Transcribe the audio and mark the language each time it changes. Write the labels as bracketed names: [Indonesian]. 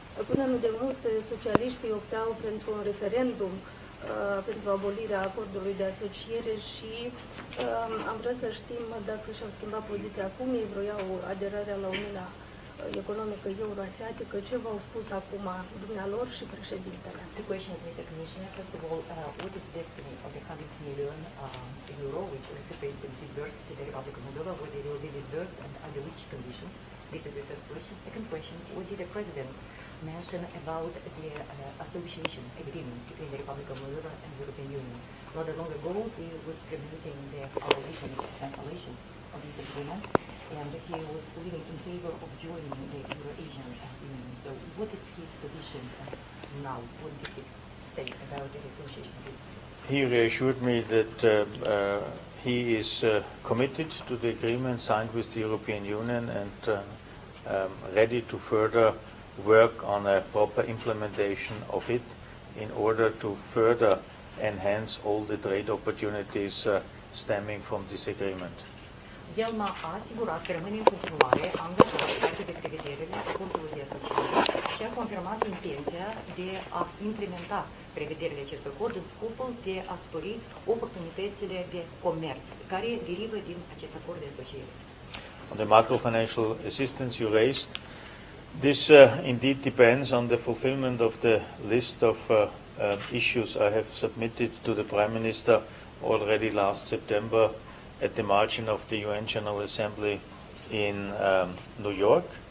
[Romanian] Până nu de mult, socialiștii optau pentru un referendum pentru abolirea acordului de asociere și am vrea să știm dacă și-au schimbat poziția acum, ei vroiau aderarea la Uniunea Economică Euroasiatică. Ce v-au spus acum dumnealor și președintele? [English] The question is, Mr. Commissioner, first of all, what is the destiny of the 100 million euro which is supposed to be disbursed to the Republic of Moldova, whether it will be disbursed and under which conditions? This is the first question. Second question, what did the President mention about the association agreement between the Republic of Moldova and the European Union? Not long ago, he was promoting the abolition and cancellation of this agreement, and he was pleading in favor of joining the Euro-Asian Union. So what is his position now? What did he say about the association agreement? He reassured me that he is committed to the agreement signed with the European Union and ready to further work on a proper implementation of it in order to further enhance all the trade opportunities stemming from this agreement. [Romanian] El m-a asigurat că rămâne în continuare angajat față de prevederile acordului de asociere și a confirmat intenția de a implementa prevederile acestui acord în scopul de a spori oportunitățile de comerț care derivă din acest acord de asociere. [English] On the macro-financial assistance you raised, this indeed depends on the fulfillment of the list of issues I have submitted to the Prime Minister already last September at the margin of the UN General Assembly in New York.